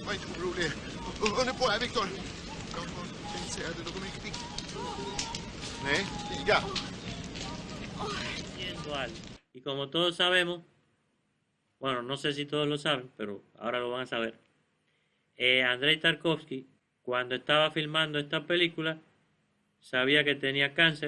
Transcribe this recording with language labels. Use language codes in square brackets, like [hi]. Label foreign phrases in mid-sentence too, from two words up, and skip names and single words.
[sv] Var inte orolig. Hör på här, Viktor. Jag har tänkt säga det något mycket viktigt. Nej, liga. [es] Y como todos sabemos, bueno, no sé si todos lo saben, pero ahora lo van a saber. Andrei Tarkovsky, cuando estaba filmando esta película, sabía que tenía cáncer.